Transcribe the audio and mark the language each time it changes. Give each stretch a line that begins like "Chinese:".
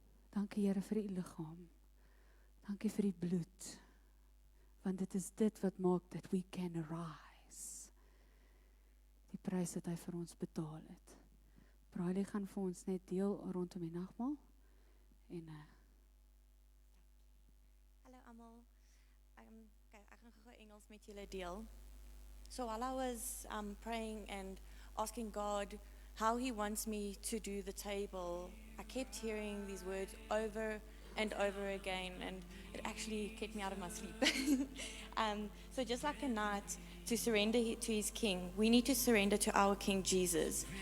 Afrikaans: Dankie Here vir die liggaam. Dankie vir die bloed. Want dit is dit wat maak dat
English: we can rise.
Afrikaans: Die prys wat hy vir ons betaal het. Bradley gaan vir ons net deel rondom die nagmaal. En Hallo almal. Ek gaan gou Engels met julle deel.
English: So while I was praying and asking God how He wants me to do the table, I kept hearing these words over and over again, and it actually kept me out of my sleep. So just like a knight, to surrender to his king, we need to surrender to our King Jesus.